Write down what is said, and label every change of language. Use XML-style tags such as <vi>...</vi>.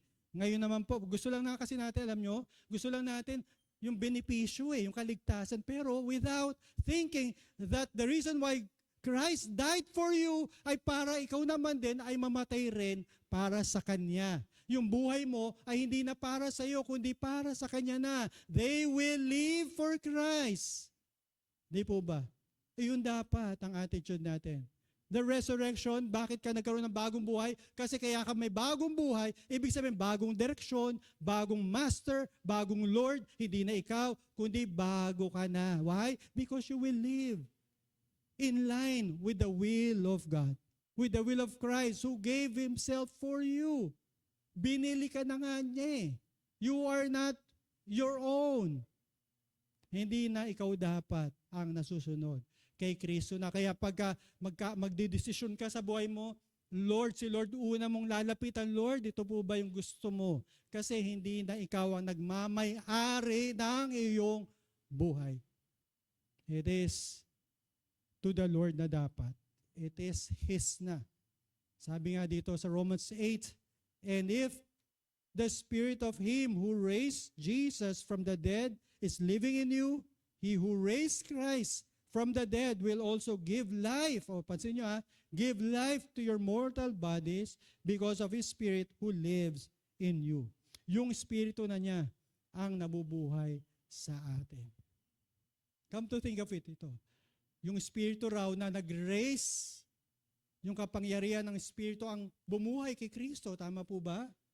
<tl>Ngayon naman po, gusto lang na kasi natin, alam nyo, gusto lang natin yung benepisyo yung kaligtasan. Pero</tl> <en>without thinking that the reason why Christ died for you</en> <tl>ay para ikaw naman din ay mamatay rin para sa Kanya. Yung buhay mo ay hindi na para sa iyo, kundi para sa Kanya na.</tl> <en>They will live for Christ.</en> <tl>Di po ba? Yun dapat ang attitude natin. The resurrection, bakit ka nagkaroon ng bagong buhay? Kasi kaya ka may bagong buhay, ibig sabihin bagong direksyon, bagong master, bagong Lord, hindi na ikaw, kundi bago ka na. Why?</tl> <en>Because you will live in line with the will of God, with the will of Christ who gave Himself for you.</en> <tl>Binili ka na nga niya eh.</tl> <en>You are not your own.</en> <tl>Hindi na ikaw dapat ang nasusunod kay Kristo na. Kaya pagka magdedesisyon ka sa buhay mo, Lord, si Lord una mong lalapitan, Lord, ito po ba yung gusto mo? Kasi hindi na ikaw ang nagmamay-ari ng iyong buhay.</tl> <en>It is to the Lord na dapat. It is His na.</en> <tl>Sabi nga dito sa</tl> <en>Romans 8, and if the Spirit of Him who raised Jesus from the dead is living in you, He who raised Christ from the dead will also give life, pansin nyo give life to your mortal bodies because of His Spirit who lives in you.</en> <tl>Yung Espiritu na niya ang nabubuhay sa atin.</tl> <en>Come to think of it,</en> <tl>ito. Yung Espiritu raw na nag-raise, yung kapangyarihan ng Espiritu ang bumuhay kay Kristo, tama po ba?</tl>